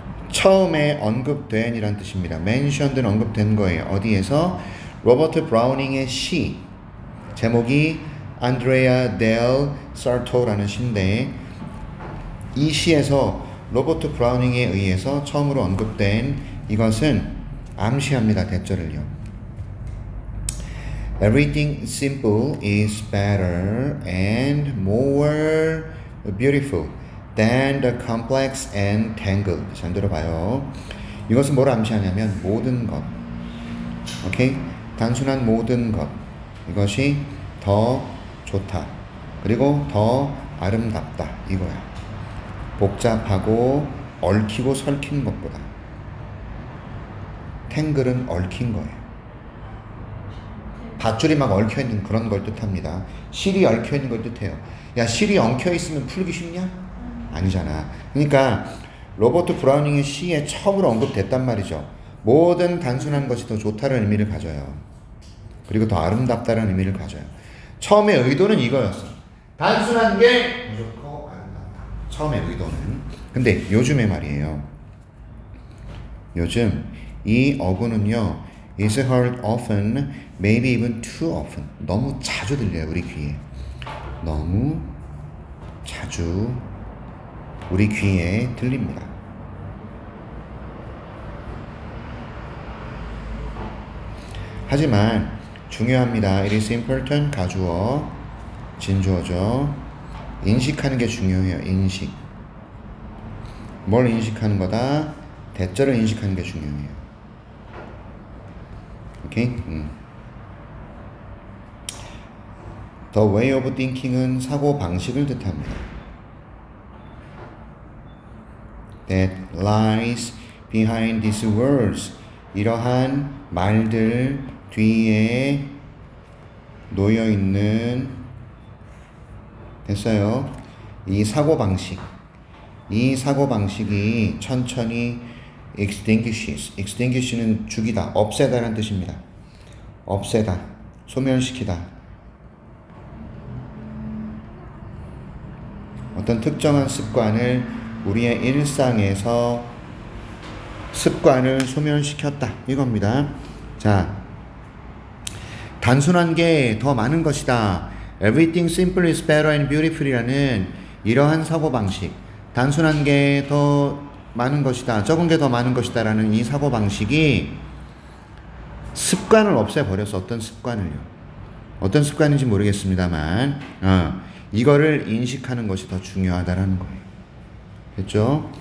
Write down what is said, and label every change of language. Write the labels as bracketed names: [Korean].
[Korean] 처음에 언급된 이란 뜻입니다. mentioned는 언급된 거예요. 어디에서? 로버트 브라우닝의 시. 제목이 안드레아 델 사르토라는 시인데 이 시에서 로버트 브라우닝에 의해서 처음으로 언급된 이것은 암시합니다. 대절을요. [English] Everything simple is better and more beautiful than the complex and tangled. [Korean] 잘 들어봐요. 이것은 뭘 암시하냐면 모든 것. 오케이? 단순한 모든 것. 이것이 더 좋다. 그리고 더 아름답다. 이거야. 복잡하고 얽히고 설킨 것보다. 탱글은 얽힌 거예요. 밧줄이 막 얽혀있는 그런 걸 뜻합니다. 실이 얽혀있는 걸 뜻해요. 야, 실이 엉켜있으면 풀기 쉽냐? 아니잖아. 그러니까 로버트 브라우닝의 시에 처음으로 언급됐단 말이죠. 모든 단순한 것이 더 좋다는 의미를 가져요. 그리고 더 아름답다는 의미를 가져요. 처음의 의도는 이거였어. 단순한 게 좋고 아름답다. 처음의 의도는. 근데 요즘에 말이에요. 요즘 이 어구는요, [English] is heard often, maybe even too often. [Korean] 너무 자주 들려요, 우리 귀에. 너무 자주 우리 귀에 들립니다. 하지만 중요합니다. [English] It is important, [Korean] 가주어, 진주어죠. 인식하는 게 중요해요, 인식. 뭘 인식하는 거다? 대절을 인식하는 게 중요해요. 오케이? [English] The way of thinking은 [Korean] 사고 방식을 뜻합니다. [English] That lies behind these words. [Korean] 이러한 말들 뒤에 놓여 있는 됐어요. 이 사고 방식. 이 사고 방식이 천천히 extinguish는 죽이다, 없애다라는 뜻입니다. 없애다, 소멸시키다. 어떤 특정한 습관을 우리의 일상에서 습관을 소멸시켰다. 이겁니다. 자, 단순한 게 더 많은 것이다. [English] Everything simple is better and beautiful이라는 [Korean] 이러한 사고방식. 단순한 게 더 많은 것이다. 적은 게 더 많은 것이다. 라는 이 사고방식이 습관을 없애버렸어. 어떤 습관을요. 어떤 습관인지 모르겠습니다만 이거를 인식하는 것이 더 중요하다라는 거예요. 됐죠?